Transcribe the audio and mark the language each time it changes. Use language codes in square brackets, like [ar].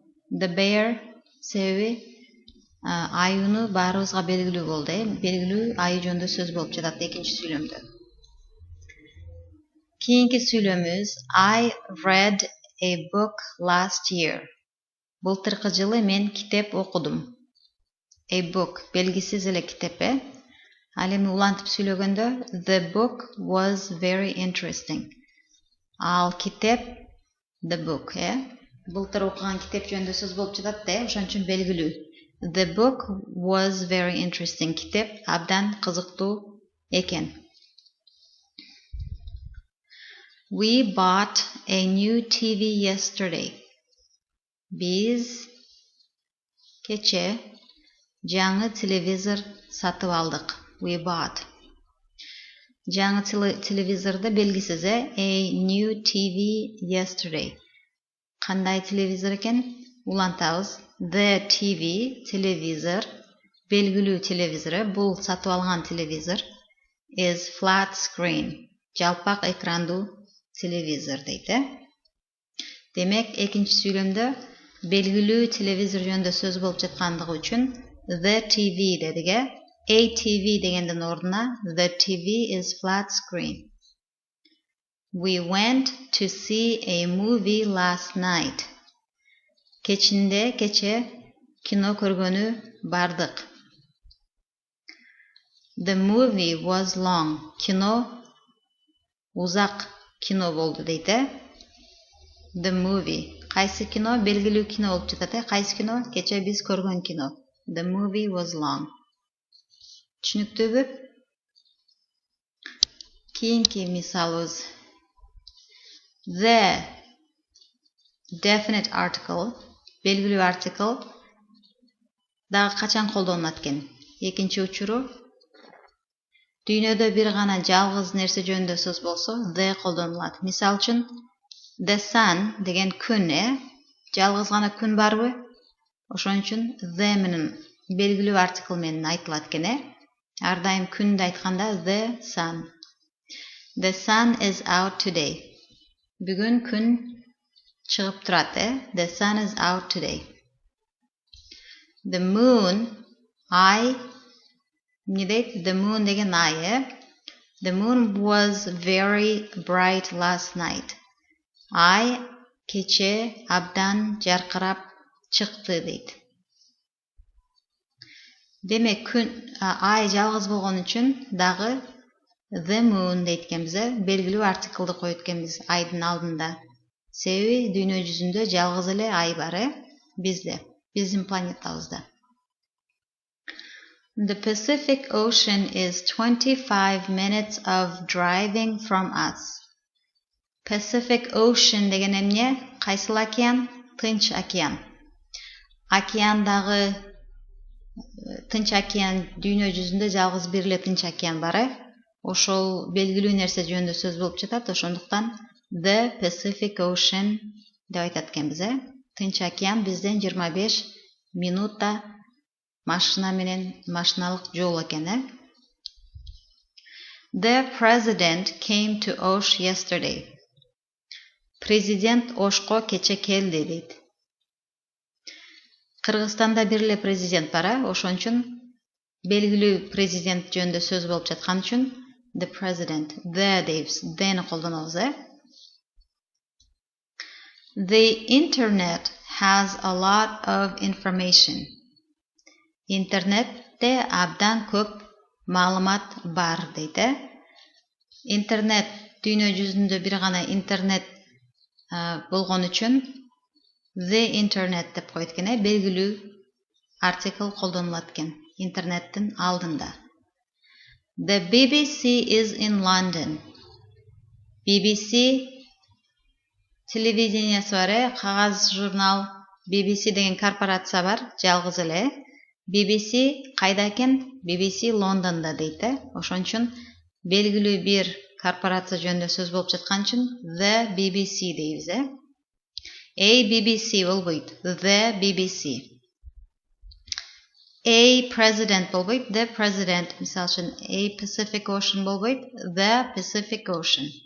[ky] The bear себеби аюну баарыбызга белгилүү болду, Белгилүү аю жөнүндө сөз болуп жатат экинчи сүйлөмдө. Кийинки сүйлөмүбүз [en] I read a book last year. [ky] Былтыркы жылы мен китеп окудум. A book белгисиз эле китеп, Ал эми улантып сүйлөгөндө [en] the book was very interesting. [ky] Ал китеп the book, Былтыр окуган китеп жөнүндө сөз болуп жатат, Ошон үчүн белгилүү. [en] The book was very interesting. [ky] Китеп абдан кызыктуу экен. [en] We bought a new TV yesterday. [ky] Биз кече жаңы телевизор сатып алдык. [en] We bought. [ky] Жаңы телевизорду белгисиз, [en] A new TV yesterday. [ky] Кандай телевизор экен? Улантабыз. The TV, телевизор, белгилүү телевизор, бул сатып алган телевизор, [en] is flat screen, [ky] жалпак экрандуу телевизор дейт. Демек, экинчи сүйлөмдө белгилүү телевизор жөнүндө сөз болуп жаткандыгы үчүн the TV дедик, A TV дегендин ордуна [en] the TV is flat screen. We went to see a movie last night. [ky] Кече кино көргөнү бардык. [en] The movie was long. [ky] Кино узак кино болду дейт. The movie. Кайсы кино? Белгилүү кино болуп жатат. Кайсы кино? Кече биз көргөн кино. [en] The movie was long. [ky] Түшүнүктүүбү? Кийинки мисалыбыз. The definite article, белгилүү артикл дагы качан колдонулат экен? Экинчи учуру дүйнөдө бир гана жалгыз нерсе жөнүндө сөз болсо, the колдонулат. Мисал үчүн, the sun деген күн, жалгыз гана күн барбы? Ошон үчүн the менен белгилүү артикл менен айтылат экен, Ар дайым күндү айтканда the sun. [en] The sun is out today. [ky] Бүгүн күн чыгып турат, [en] The sun is out today. [ky] The moon, ай, эмне дейт? [en] The moon [ky] деген ай, [en] The moon was very bright last night. [ky] Ай кече абдан жаркырап чыкты дейт. Демек, күн ай жалгыз болгон үчүн дагы the moon дейт экенбиз, белгилүү артиклды коет экенбиз айдын алдында. Себеби дүйнө жүзүндө жалгыз эле ай бар, биздин планетабызда. [en] The Pacific Ocean is 25 minutes of driving from us. [ky] Pacific Ocean деген эмне? Кайсыл океан? Тынч океан. Океандагы Тынч океан дүйнө жүзүндө жалгыз бир эле Тынч океан бар, Ошол белгилүү нерсе жөнүндө сөз болуп жатат, ошондуктан the Pacific Ocean деп айтат экенбиз, Тынч океан бизден 25 минутта машиналык жол экен. [en] The president came to Osh yesterday. [ky] Президент Ошко кече келди дейт. Кыргызстанда бир эле президент бар, ошон үчүн белгилүү президент жөнүндө сөз болуп жаткан үчүн the president, the deyбиз, the-ни колдонобуз. [en] The internet has a lot of information. [ky] Интернетте абдан көп маалымат бар дейт. Интернет дүйнө жүзүндө бир гана интернет болгон үчүн the internet деп коет экен, белгилүү артикл колдонулат экен интернеттин алдында. [en] The BBC is in London. [ky] BBC телевидениеси бар, кагаз журнал BBC деген корпорация бар, жалгыз эле. BBC кайда экен? BBC Лондонда дейт. Ошон үчүн белгилүү бир корпорация жөнүндө сөз болуп жаткан үчүн the BBC дейбиз. A BBC болбойт, the BBC. A president болбойт, the president. Мисалы үчүн A Pacific Ocean болбойт, the Pacific Ocean.